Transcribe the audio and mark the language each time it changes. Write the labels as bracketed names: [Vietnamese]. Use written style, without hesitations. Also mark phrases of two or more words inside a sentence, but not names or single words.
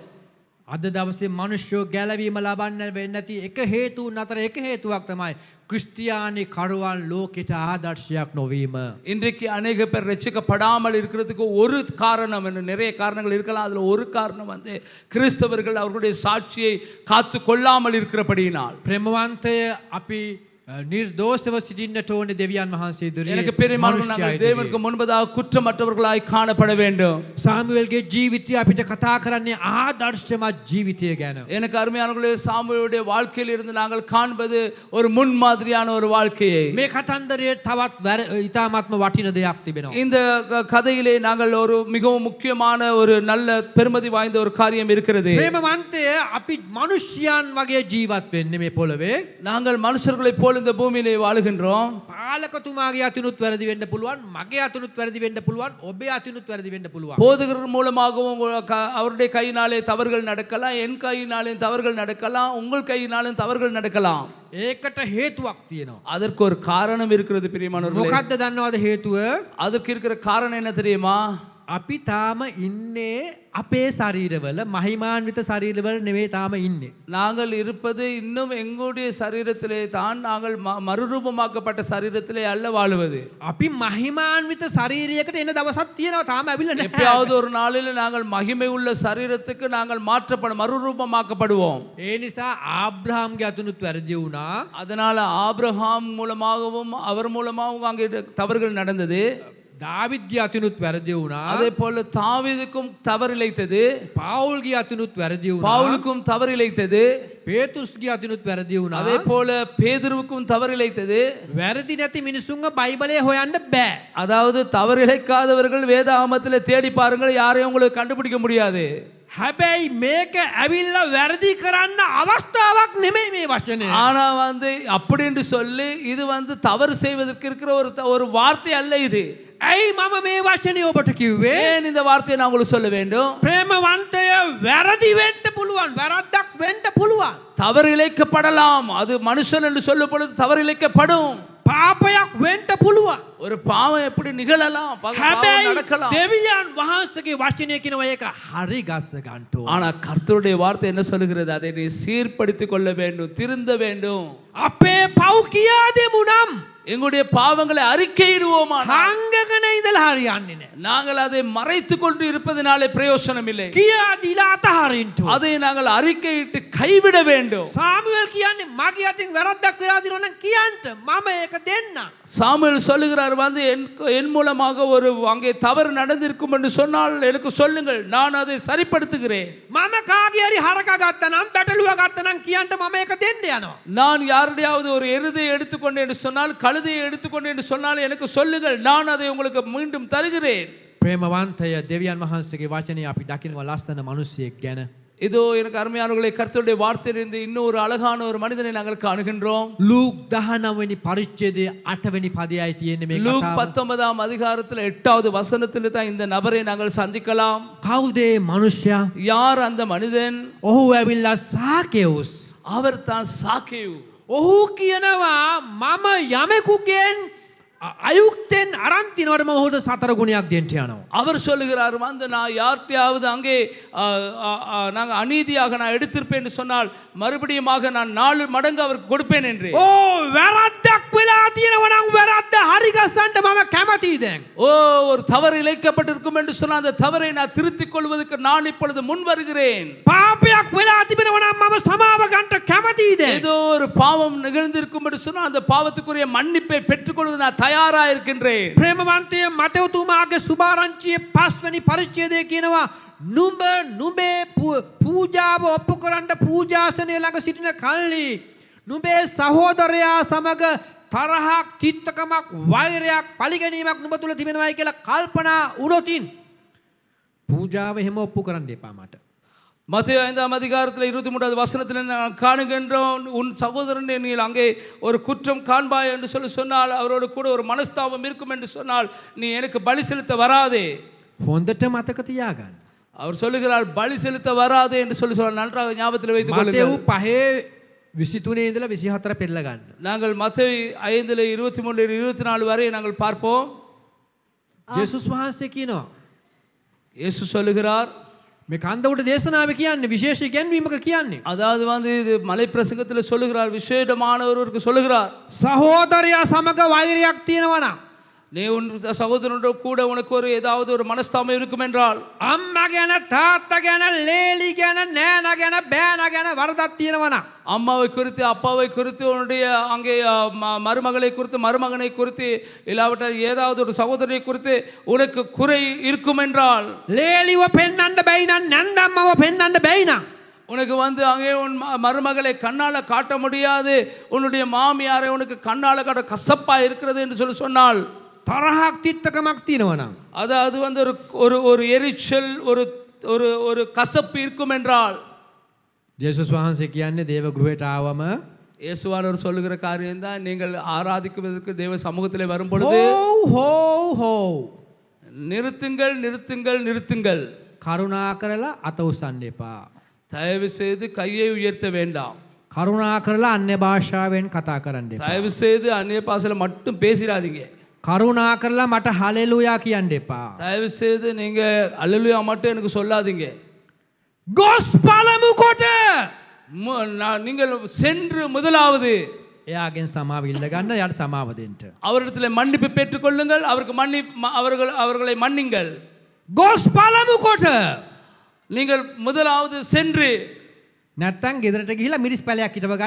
[Sinhala] අද දවසේ මනුෂ්‍යෝ ගැලවීම ලබන්න වෙන්නේ නැති එක හේතුන් අතර එක හේතුවක් තමයි ක්‍රිස්තියානි කරුවන් ලෝකෙට ආදර්ශයක් නොවීම. [Tamil] இன்றைக்கு அநேக பேர் ரட்சிக்கப்படாமல் இருக்கிறதுக்கு ஒரு காரணம், நிறைய காரணங்கள் இருக்கலாம். அதில் ஒரு காரணம் வந்து கிறிஸ்தவர்கள் அவர்களுடைய சாட்சியை காத்து கொள்ளாமல் இருக்கிறபடியினால். [Sinhala] ප්‍රේමවන්තය අපි නිර්දෝෂව සිටින්නට ඕනේ දෙවියන් වහන්සේ ඉදිරියේ. [Tamil] எனக்கு பிரியமானவர்கள், நாங்கள் தேவனுக்கு முன்பதாக குற்றமற்றவர்களாய் காணப்பட வேண்டும். [Sinhala] සාමුවෙල්ගේ ජීවිතය අපිට කතා කරන්නේ ආදර්ශමත් ජීවිතය ගැන. [Tamil] எனக்கு அருமையானவர்களே, சாமுவேலுடைய வாழ்க்கையில் இருந்து நாங்கள் காண்பது ஒரு முன்மாதிரியான ஒரு வாழ்க்கையை. [Sinhala] මේ කතන්දරයේ තවත් ඉතාමත්ම වටින දෙයක් තිබෙනවා. [Tamil] இந்த கதையிலே நாங்கள் ஒரு மிகவும் முக்கியமான ஒரு நல்ல பெருமதி வாய்ந்த ஒரு காரியம் இருக்கிறது. [Sinhala] ප්‍රේමවන්තය අපි මනුෂ්‍යයන් වගේ ජීවත් වෙන්නේ මේ පොළවේ. [Tamil] நாங்கள் மனுஷர்களை போல இந்த பூமியிலே வாழுகின்றோம். [Sinhala] පාලකතුමාගේ අතිනුත් වැරදි වෙන්න පුළුවන්, මගේ අතිනුත් වැරදි වෙන්න පුළුවන්, ඔබේ අතිනුත් වැරදි වෙන්න පුළුවන්. [Tamil] போதகர் மூலமாகவும் அவருடைய கையினாலே தவறுகள் நடக்கலாம், என் கையினாலும் தவறுகள் நடக்கலாம், உங்கள் கையினாலும் தவறுகள் நடக்கலாம். [Sinhala] ඒකට හේතුවක් තියෙනවා. [Tamil] அதற்கு ஒரு காரணம் இருக்கிறது பிரியமானவர்களே. [Sinhala] මොකක්ද දන්නවද හේතුව? [Tamil] அதற்கு இருக்கிற காரணம் என்ன தெரியுமா? [Sinhala] අපි තාම ඉන්නේ අපේ ශරීරවල මහිමාන්විත ශරීරවල නෙවෙයි තාම ඉන්නේ. [Tamil] நாங்கள் இருப்பது இன்னும் எங்களுடைய சரீரத்திலே தான் நாங்கள் மறுரூபமாக்கப்பட்ட சரீரத்திலே அல்ல வாழுவது. [Sinhala] අපි මහිමාන්විත ශරීරයකට එන දවසක් තියෙනවා තාම ඇවිල්ලා නැහැ. [Tamil] எப்பயாவது ஒரு நாளில் நாங்கள் மகிமை உள்ள சரீரத்துக்கு நாங்கள் மறுரூபமாக்கப்படுவோம். [Sinhala] ඒ නිසා ආබ්‍රහාම්ගේ අතුනුත් වැරදි වුණා. [Tamil] அதனால ஆபிரகாம் மூலமாகவும் அவர் மூலமாகவும் அங்கே தவறுகள் நடந்தது. [Sinhala] දාවිද්ගේ අතුනුත් වැරදි වුණා. [Tamil] அதே போல தாவீதுக்கும் தவறு இழைத்தது. [Sinhala] පවුල්ගේ අතුනුත් වැරදි වුණා. [Tamil] பவுலுக்கும் தவறு இழைத்தது. [Sinhala] පේතුස්ගේ අතුනුත් වැරදි වුණා. [Tamil] அதே போல பேதுருவுக்கும் தவறு இழைத்தது. [Sinhala] වැරදි නැති මිනිසුන්ව බයිබලයේ හොයන්න බෑ. [Tamil] அதாவது தவறு இழைக்காதவர்கள் வேதாகமத்தில் தேடி பாருங்கள், யாரையும் உங்களுக்கு கண்டுபிடிக்க முடியாது. [Sinhala] හැබැයි මේක ඇවිල්ලා වැරදි කරන්න අවස්ථාවක් නෙමෙයි මේ වචනේ. [Tamil] ஆனா அப்படி என்று சொல்லி இது தவறு செய்வதற்கு இருக்கிற ஒரு வார்த்தை அல்ல இது. [Sinhala] ඇයි මම මේ වචනේ ඔබට කිව්වේ? [Tamil] ஏன் இந்த வார்த்தையை நான் உங்களுக்கு சொல்ல வேண்டும்? [Sinhala] ප්‍රේමවන්තය වැරදි වෙන්න පුළුවන්. වැරද්දක් වෙන්න පුළුවන්. [Tamil] தவறு இழைக்கப்படலாம். அது மனுஷன் என்று சொல்லும் பொழுது தவறு இழைக்கப்படும். [Sinhala] පාපයක් වෙන්න පුළුවන්. [Tamil] ஒரு பாவம் எப்படி நிகழலாம், பாவம் [Sinhala] හැබැයි [Tamil] நடக்கலாம். [Sinhala] දෙවියන් වහන්සේගේ වචනය කියනවා ඒක හරි ගස්ස ගන්න ඕන. [Tamil] ஆனா கர்த்தருடைய வார்த்தை என்ன சொல்லுகிறது? அதை நீ சீர்படுத்திக் கொள்ள வேண்டும், திருந்த வேண்டும். [Sinhala] අපේ පව් කියා දෙමු නම් [Tamil] எங்களுடைய பாவங்களை அறிக்கையிடுவோமா? [Sinhala] හංගගෙන ඉඳලා හරියන්නේ නැහැ. [Tamil] நாங்கள் அதை மறைத்துக் கொண்டு இருப்பதனாலே பிரயோஜனம் இல்லை. [Sinhala] කියා දීලා අතහරින්න ඕන. [Tamil] அதை நாங்கள் அறிக்கையிட்டு கைவிட வேண்டும். [Sinhala] සාමුවෙල් කියන්නේ මගේ අතින් වැරද්දක් වෙලා දිනව නම් කියන්න මම ඒක දෙන්න. [Tamil] சாமுவேல் சொல்லுகிறார், என் மூலமாக ஒரு அங்கே தவறு நடந்திருக்கும் என்று சொன்னால் எனக்கு சொல்லுங்கள், நான் அதை சரிப்படுத்துகிறேன். [Sinhala] මම කාගේ හරි හරක ගත්තා නම් බැටළුව ගත්තා නම් කියන්න මම ඒක දෙන්න යනවා. [Tamil] நான் யாருடையாவது ஒரு எருதை எடுத்துக்கொண்டு என்று சொன்னால், கழுதையை எடுத்துக்கொண்டு என்று சொன்னால் எனக்கு சொல்லுங்கள், நான் அதை உங்களுக்கு மீண்டும் தருகிறேன். [Sinhala] ප්‍රේමවන්තය දෙවියන් වහන්සේගේ වචනේ අපි දකිනවා ලස්සන මිනිසෙක් ගැන. [Tamil] இதோ எனக்கு அருமையானவர்களே, கர்த்தருடைய வார்த்தையிலிருந்து இன்னொரு அழகான ஒரு மனிதனை நாங்கள் காணுகின்றோம். [Sinhala] ලූක් 19 වෙනි පරිච්ඡේදයේ 8 වෙනි පදයයි තියෙන්නේ මේ லூக் කතාව. [Tamil] 19ஆம் அதிகாரத்தில் 8வது வசனத்தில் தான் இந்த நபரை நாங்கள் சந்திக்கலாம். [Sinhala] කවුද ඒ මනුෂ්‍යයා? [Tamil] யார் அந்த மனிதன்? [Sinhala] ඔහු ඇවිල්ලා සාකේවුස්. [Tamil] அவர் தான் சாக்கேயு. [Sinhala] ඔහු කියනවා මම යමෙකුගෙන් අයුක්තෙන් අරන් තිනවට මම ඔහුට 4 ගුණයක් දෙන්න යනවා. [Tamil] அவர் சொல்லுகிறார், நான் யார்கிட்டயாவது அங்கே நாங்கள் அநீதியாக நான் எடுத்திருப்பேன் என்று சொன்னால் மறுபடியுமாக நான் 4 மடங்கு அவருக்கு கொடுப்பேன் என்று. [Sinhala] ඕ වැරද්දක් වෙලා තියෙනවා නම් වැරද්ද හරි ගස්සන්න මම කැමතියි දැන්. [Tamil] ஒரு தவறு இழைக்கப்பட்டிருக்கும் என்று சொன்னால் அந்த தவறை நான் திருத்திக் கொள்வதற்கு நான் இப்பொழுது முன் வருகிறேன். [Sinhala] පාපයක් වෙලා තිබෙනවා නම් මම සමාව ගන්න කැමතියි දැන්. [Tamil] ஏதோ ஒரு பாவம் நிகழ்ந்திருக்கும் என்று சொன்னால் அந்த பாவத்துக்குரிய மன்னிப்பை பெற்றுக்கொள்வது நான் தயாரா இருக்கின்றேன். [Sinhala] ප්‍රේමවන්තය මතෙව්තුමාගේ සුභාරංචියේ 5 වෙනි පරිච්ඡේදයේ කියනවා නුඹ නුඹේ පූජාව ඔප්පු කරන්න පූජාසනය ළඟ සිටින කල්ලි නුඹේ සහෝදරයා සමග තරහක්, චිත්තකමක්, වෛරයක්, පරිගැනීමක් නුඹ තුල තිබෙනවායි කියලා කල්පනා වුණොතින් පූජාව එහෙම ඔප්පු කරන්න එපා මට. [Tamil] மத்தேயு 5ஆம் அதிகாரத்தில் 23வது வசனத்தில் நான் காணுகின்றோம், உன் சகோதரன் நீ அங்கே ஒரு குற்றம் காண்பாய் என்று சொன்னால், அவரோடு கூட ஒரு மனஸ்தாபம் இருக்கும் என்று சொன்னால் நீ எனக்கு பலி செலுத்த வராதே. [Sinhala] හොඳට මතක තියාගන්න. [Tamil] அவர் சொல்லுகிறார், பலி செலுத்த வராதே என்று சொன்னால் நன்றாக ஞாபகத்தில் வைத்துக் මතෙව් கொள்ளுங்கள். [Sinhala] 5:23 ඉඳලා 24 පෙරලා ගන්න. [Tamil] நாங்கள் மத்தேயு 5:23-24 வரை நாங்கள் பார்ப்போம். [Sinhala] ජේසුස් වහන්සේ කියනවා [Tamil] இயேசு சொல்லுகிறார், [Sinhala] මේ කන්ද උඩ දේශනාවේ කියන්නේ විශේෂ ඉගැන්වීමක කියන්නේ. [Tamil] அதாவது இது மலை பிரசங்கத்தில் சொல்லுகிறார், விசேஷமான ஒருவருக்கு சொல்லுகிறார், [Sinhala] සහෝදරයා සමග වෛරයක් තියෙනවා නම් [Tamil] நீ உன் சகோதரனோட கூட உனக்கு ஏதாவது ஒரு மனஸ்தாபம் இருக்கும் என்றால், [Sinhala] අම්මා ගැන, තාත්තා ගැන, ලේලි ගැන, නෑනා ගැන, බෑනා ගැන වරදක් තියෙනවා නම් [Tamil] அம்மாவை குறித்து, அப்பாவை குறித்து, உன்னுடைய அங்கே மருமகளை குறித்து, மருமகனை குறித்து, இல்லாவிட்டால் ஏதாவது ஒரு சகோதரனை குறித்து உனக்கு குறை இருக்கும் என்றால், [Sinhala] ලේලිව පෙන්වන්න බැයි නම්, නැන්දම්මව පෙන්වන්න බැයි නම් [Tamil] உனக்கு அங்கே உன் மருமகளை கண்ணால காட்ட முடியாது, உன்னுடைய மாமியாரை உனக்கு கண்ணால காட்ட கசப்பா இருக்கிறது என்று சொன்னால், [Sinhala] තරහක්, තිත්තකමක් තියෙනවා නම් [Tamil] அதாவது ஒரு எரிச்சல், ஒரு கசப்பு இருக்கும் என்றால், [Sinhala] ජේසුස් වහන්සේ කියන්නේ දේව ගෘහයට ආවම [Tamil] இயேசுவானவர் சொல்லுகிற காரியம் தான், நீங்கள் ஆராதிக்குவதற்கு தேவ சமூகத்திலே வரும் பொழுது හෝ நிறுத்துங்கள், நிறுத்துங்கள், நிறுத்துங்கள். [Sinhala] කරුණා කරලා අත උස්සන්න එපා. [Tamil] தயவு செய்து கையை உயர்த்த வேண்டாம். [Sinhala] කරුණා කරලා අන්‍ය භාෂාවෙන් කතා කරන්න එපා. [Tamil] தயவு செய்து அந்நிய பாஷையில மட்டும் பேசிடாதீங்க. [Sinhala] කරුණා කරලා මට හලෙලුයා කියන්න එපා. [Tamil] தயவு செய்து நீங்க அல்லேலூயா மட்டும் எனக்கு சொல்லாதீங்க. [Sinhala] ගොස් පළමු කොට [Tamil] நீங்கள் சென்று முதலாவது [Sinhala] එයාගෙන් සමාව ඉල්ල ගන්න, යාට සමාව දෙන්න. [Tamil] அவரிடத்தில் மன்னிப்பு பெற்றுக்கொள்ளுங்கள், அவர்களை மன்னிங்கள். [Sinhala] ගොස් පළමු කොට [Tamil] நீங்கள் முதலாவது சென்று [Sinhala] නැත්තම් ගෙදරට ගිහිලා මිරිස් පැලයක් හිටව ගන්න.